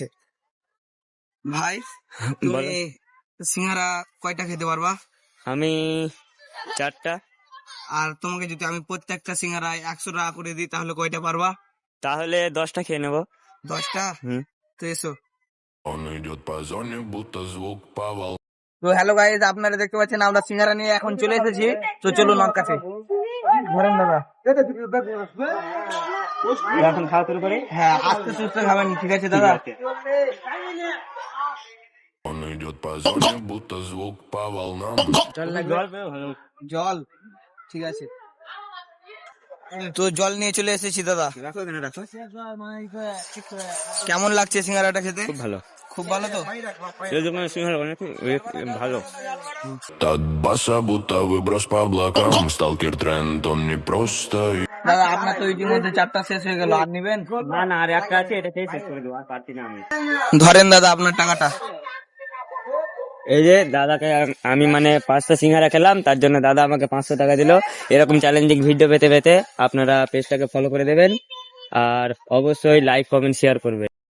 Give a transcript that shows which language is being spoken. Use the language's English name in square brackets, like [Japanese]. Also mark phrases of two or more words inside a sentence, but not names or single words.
[Bangla] ভাই, তুমি বলো। সিঙ্গারা কয়টা খেতে পারবা? আমি 4টা। আর তোমাকে যদি আমি প্রত্যেকটা সিঙ্গারায় 100 টাকা করে দিই তাহলে কয়টা পারবা? তাহলে 10টা খেয়ে নেবো। 10টা? হুম। তো এসো। [Russian] Он идет по зоне, будто звук по волне. [Bangla] তো [English] hello guys, [Bangla] আপনারা দেখতে পাচ্ছেন আমরা সিঙ্গারা নিয়ে এখন চলে এসেছি। তো চলুন ওর কাছে। ধরেন দাদা। এখন খাওয়া শুরু করি। হ্যাঁ, আস্তে সুস্থে খাবেন, ঠিক আছে দাদা? [Russian] Он идет по зоне, будто звук по волнам. [Bangla] জল লাগবে? জল, ঠিক আছে। তো জল নিয়ে চলে এসেছি দাদা। কেমন লাগছে সিঙ্গারাটা খেতে? খুব ভালো। খুব ভালো তো? ভালো। [Russian] От баса будто выброс по облакам. Сталкер тренд, он не просто. [Bangla] দাদা, আপনার তো ইতিমধ্যে 4টা শেষ হয়ে গেল, আর নিবেন? না না, আর একটা আছে, এটা খেয়ে শেষ করে দেবো, আর পারছি না আমি। ধরেন দাদা আপনার টাকাটা। এই যে দাদাকে আমি মানে 5টা সিঙ্গারা খেলাম, তার জন্য দাদা আমাকে 500 টাকা দিল। এরকম [English] challenging video [Bangla] পেতে পেতে আপনারা পেজটাকে ফলো করে দেবেন আর অবশ্যই [English] like comment share [Bangla] করবেন।